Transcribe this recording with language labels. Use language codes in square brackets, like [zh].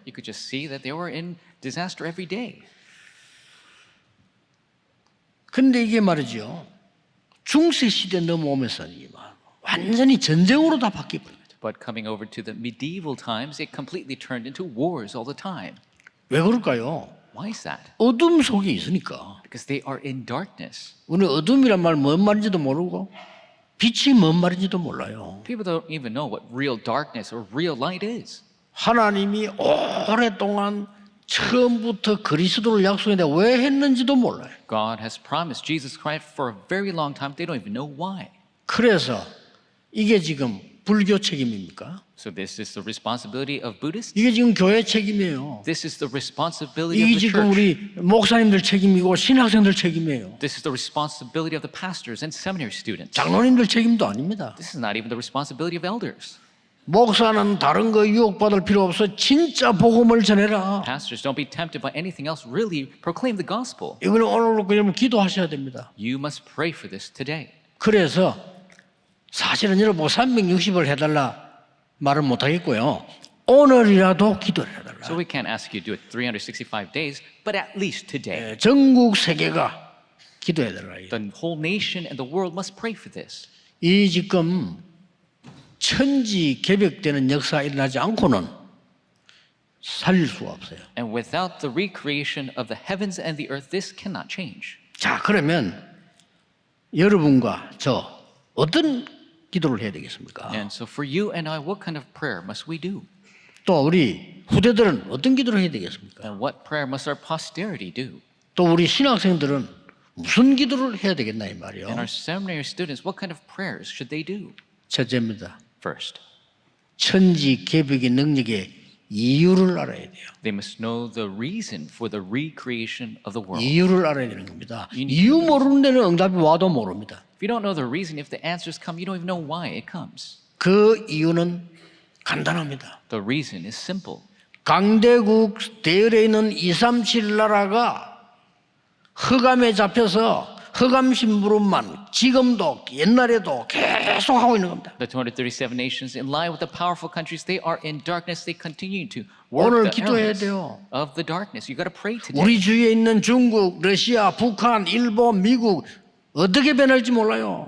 [en] You could just see that they were in disaster every day. [ko] 근데 이게 말이죠. 중세 시대 넘어오면서 완전히 전쟁으로 다 바뀌어버린 거죠. [en] But coming over to the medieval times, it completely turned into wars all the time. [ko] 왜 그럴까요? [en] Why is that? [ko] 어둠 속에 있으니까. [en] Because they are in darkness. [ko] 우리 어둠이란 말 뭔 말인지도 모르고 빛이 뭔 말인지도 몰라요. [en] People don't even know what real darkness or real light is. [ko] 하나님이 오랫동안 처음부터 그리스도를 약속했는데 왜 했는지도 몰라요. [en] God has promised Jesus Christ for a very long time. They don't even know why. [ko] 그래서 이게 지금 불교 책임입니까? [en] So this is the responsibility of Buddhists. [ko] 이게 지금 교회 책임이에요. [en] This is the responsibility of [ko] 이게 [en] the [ko] 지금 우리 목사님들 책임이고 신학생들 책임이에요. [en] This is the responsibility of the pastors and seminary students. [ko] 장로님들 책임도 아닙니다. [en] This is not even the responsibility of elders. [ko] 목사는 다른 거 유혹받을 필요 없어. 진짜 복음을 전해라. [en] Pastors, don't be tempted by anything else. Really proclaim the gospel. [ko] 이거는 오늘로 그냥 기도하셔야 됩니다. [en] You must pray for this today. [ko] 그래서 사실은 여러분 360을 해달라 말은 못하겠고요. 오늘이라도 기도를 해달라. [en] So we can't ask you to do it 365 days, but at least today. [ko] 전국 세계가 기도해야 되라. [en] The whole nation and the world must pray for this. [ko] 이 지금 천지 개벽되는 역사가 일어나지 않고는 살릴 수가 없어요. [en] And without the recreation of the heavens and the earth, this cannot change. [ko] 자, 그러면 여러분과 저 어떤 기도를 해야 되겠습니까? [en] And so for you and I, what kind of prayer must we do? [ko] 또 우리 후대들은 어떤 기도를 해야 되겠습니까? [en] And what prayer must our posterity do? [ko] 또 우리 신학생들은 무슨 기도를 해야 되겠나 이 말이요. [en] And our seminary students, what kind of prayers should they do? [ko] 첫째입니다. [en] First, [ko] 천지 개벽의 능력의 이유를 알아야 돼요. [en] they must know the reason for the recreation of the world. [ko] 이유를 알아야 되는 겁니다. 이유 모르는 데는 응답이 와도 모릅니다. [en] If you don't know the reason, if the answers come, you don't even know why it comes. [ko] 그 이유는 간단합니다. [en] The reason is simple. [ko] 강대국 대열에 있는 237 나라가 흑암에 잡혀서 흑암 심부름만 지금도 옛날에도 계속 하고 있는 겁니다. [en] The 237 nations, in line with the powerful countries, they are in darkness. They continue to work [ko] 오늘 [en] the [ko] 기도해야 [en] errands [ko] 돼요. [en] of the darkness. You got to pray today. [ko] 우리 주위에 있는 중국, 러시아, 북한, 일본, 미국 어떻게 변할지 몰라요.